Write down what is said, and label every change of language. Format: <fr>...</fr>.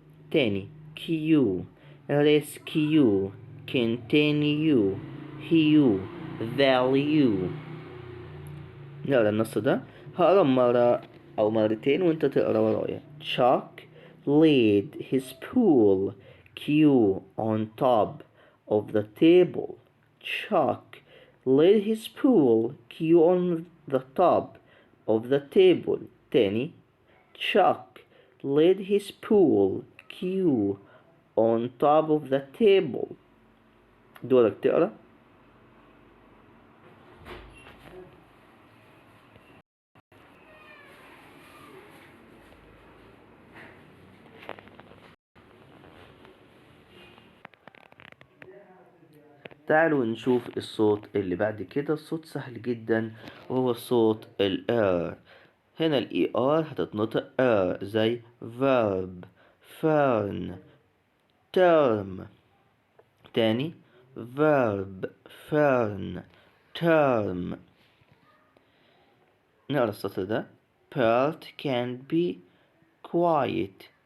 <ar>تاني، كيو، rescue، continue، هيو، value. نقرا النص ده. هقرا مرة أو مرتين وأنت تقرا ورايا.</ar> <en>Chuck laid his pool cue on top of the table. Chuck laid his pool cue on the top of the table.</en> <ar>تاني.</ar> <en>Chuck laid his pool cue on top of the table.</en> <ar>دورك تقرا. تعالوا نشوف الصوت اللي بعد كده. الصوت سهل جدا وهو صوت ال R. هنا ال ER هتتنطق R، زي verb، fern، term.</ar> <en>تاني، verb، fern، term.</en> <ar>نقرا السطر ده.</ar> <en>Bert can be quiet.</en>